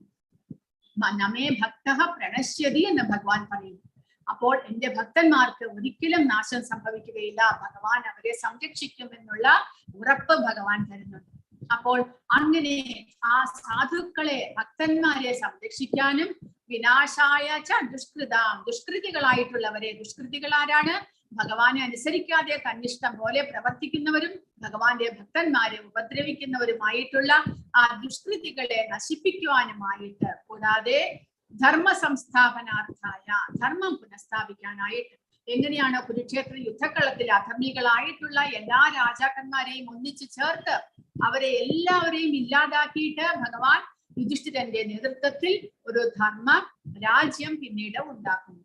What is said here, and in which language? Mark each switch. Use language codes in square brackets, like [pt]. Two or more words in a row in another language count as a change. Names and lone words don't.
[sa] നമേ ഭക്തഃ പ്രണശ്യതി [ml] എന്ന് ഭഗവാൻ പറയുന്നു. അപ്പോൾ എന്റെ ഭക്തന്മാർക്ക് ഒരിക്കലും നാശം സംഭവിക്കുകയില്ല, ഭഗവാൻ അവരെ സംരക്ഷിക്കുമെന്നുള്ള ഉറപ്പ് ഭഗവാൻ തരുന്നുണ്ട്. അപ്പോൾ അങ്ങനെ ആ സാധുക്കളെ ഭക്തന്മാരെ സംരക്ഷിക്കാനും [sa] വിനാശായ ച ദുഷ്കൃതാം, [ml] ദുഷ്കൃതികളായിട്ടുള്ളവരെ, ദുഷ്കൃതികൾ ആരാണ്? ഭഗവാനെ അനുസരിക്കാതെ തന്നിഷ്ടം പോലെ പ്രവർത്തിക്കുന്നവരും ഭഗവാന്റെ ഭക്തന്മാരെ ഉപദ്രവിക്കുന്നവരുമായിട്ടുള്ള ആ ദുഷ്കൃതികളെ നശിപ്പിക്കുവാനുമായിട്ട്, കൂടാതെ [sa] ധർമ്മ സംസ്ഥാപനാർത്ഥായ, [ml] ധർമ്മം പുനഃസ്ഥാപിക്കാനായിട്ട്, എങ്ങനെയാണ് കുരുക്ഷേത്ര യുദ്ധക്കളത്തിൽ അധർമ്മികളായിട്ടുള്ള എല്ലാ രാജാക്കന്മാരെയും ഒന്നിച്ചു ചേർത്ത് അവരെ എല്ലാവരെയും ഇല്ലാതാക്കിയിട്ട് ഭഗവാൻ യുധിഷ്ഠിരന്റെ നേതൃത്വത്തിൽ ഒരു ധർമ്മ രാജ്യം പിന്നീട് ഉണ്ടാക്കുന്നു.